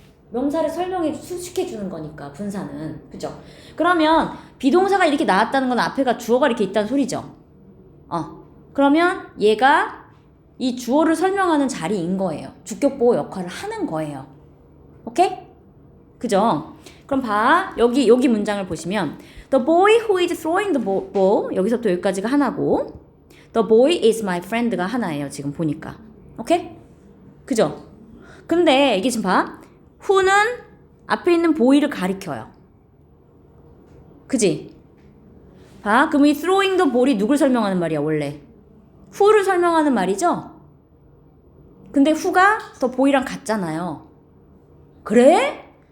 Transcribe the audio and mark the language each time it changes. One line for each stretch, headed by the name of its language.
Korean: 명사를 수식해 주는 거니까 분사는. 그죠? 그러면 비동사가 이렇게 나왔다는 건 앞에가 주어가 이렇게 있다는 소리죠. 그러면 얘가 이 주어를 설명하는 자리인 거예요. 주격 보호 역할을 하는 거예요. 오케이? 그죠? 그럼 봐. 여기 문장을 보시면
English: The boy who is throwing the ball
Korean: 여기서부터 여기까지가 하나고
English: The boy is my friend
Korean: 가 하나예요. 지금 보니까. 오케이? 그죠? 근데 이게 지금 봐. who는 앞에 있는 boy를 가리켜요. 그지? 봐. 그럼 이
English: throwing the ball
Korean: 이 누굴 설명하는 말이야 원래? who를 설명하는 말이죠? 근데 who가 더 보이랑 같잖아요. 그래?